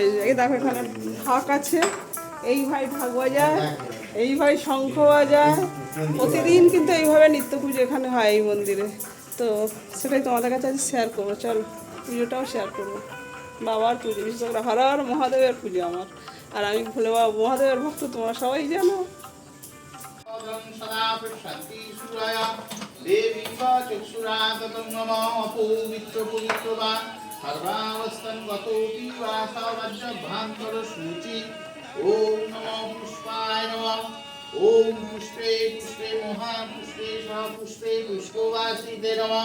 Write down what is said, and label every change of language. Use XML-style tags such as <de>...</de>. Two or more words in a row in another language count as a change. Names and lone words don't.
<bn>এই দেখো এখানে ঢাক আছে, এই ভাই ঢাক বাজায়, এই ভাই শঙ্খ বাজায়। প্রতিদিন কিন্তু এইভাবে নিত্য পুজো এখানে হয় এই মন্দিরে। তো সেটাই তোমাদের কাছে আজ শেয়ার করবো। চলো পুজোটাও শেয়ার করবো। বাবার পুজো, বিশেষ করে হর হর মহাদেবের পুজো আমার। আর আমি ভোলে বাবা মহাদেবের ভক্ত, তোমরা সবাই জানো।</bn> <sa>ओम नमो पुष्पाय नमः। ओम पुष्पे पुष्पे महापुष्पे पुष्पे पुष्पवासिते नमः।</sa>